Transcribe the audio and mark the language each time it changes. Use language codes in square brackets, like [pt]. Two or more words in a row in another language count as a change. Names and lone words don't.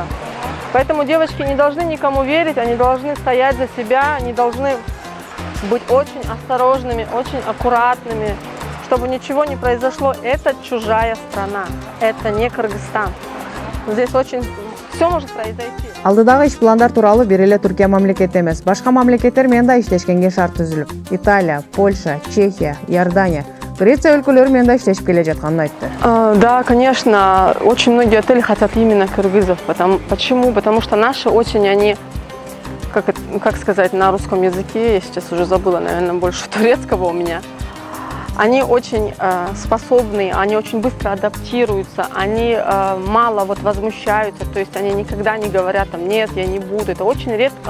[ru] Поэтому девочки не должны никому верить, они должны стоять за себя, они должны быть очень осторожными, очень аккуратными, чтобы ничего не произошло. Это чужая страна, это не Кыргызстан. Здесь очень все может произойти. [ky] Алдыдагы иш пландар тууралуу бир эле Түркия мамлекети эмес, башка мамлекеттер менен да иштешкенге шарт түзүлүп, Италия, Польша, Чехия, Иордания, Греция өлкөлөрү менен да иштешип келе жатканын айтты. [ru] Да, конечно, очень многие отели хотят именно кыргызов. Почему? Потому что наши очень, они, как сказать на русском языке, я сейчас уже забыла, наверное, больше турецкого у меня. Они очень способны, они очень быстро адаптируются, они мало возмущаются, то есть они никогда не говорят там: нет, я не буду, это очень редко.